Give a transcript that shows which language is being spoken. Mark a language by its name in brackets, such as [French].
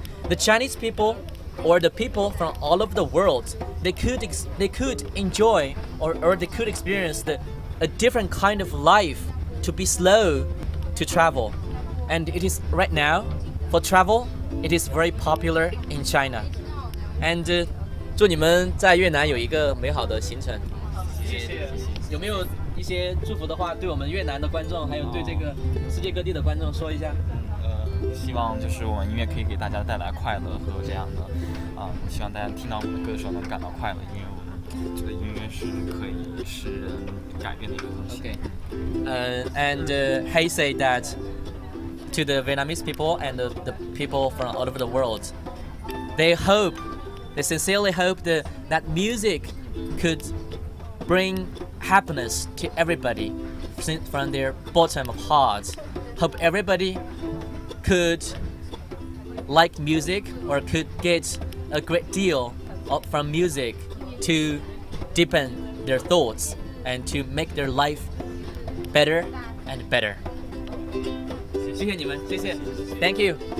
[English] The Chinese people or the people from all over the world, they could enjoy or they could experience a different kind of life to be slow to travel. And it is right now for travel, it is very popular in China. [Chinese] And 祝你们在越南有一个美好的行程。谢谢。有没有一些祝福的话对我们越南的观众，还有对这个世界各地的观众说一下？希望就是我们音乐可以给大家带来快乐和这样的希望大家听到我们的歌的时候能感到快乐，因为我们觉得音乐是可以使人改变的一个东西。 [English] Okay. And Hay said that to the Vietnamese people and the people from all over the world, they sincerely hope that music could bring happiness to everybody from their bottom of hearts. Hope everybody could like music or could get a great deal from music to deepen their thoughts and to make their life better and better. [Chinese] 谢谢你们，谢谢 [English] Thank you.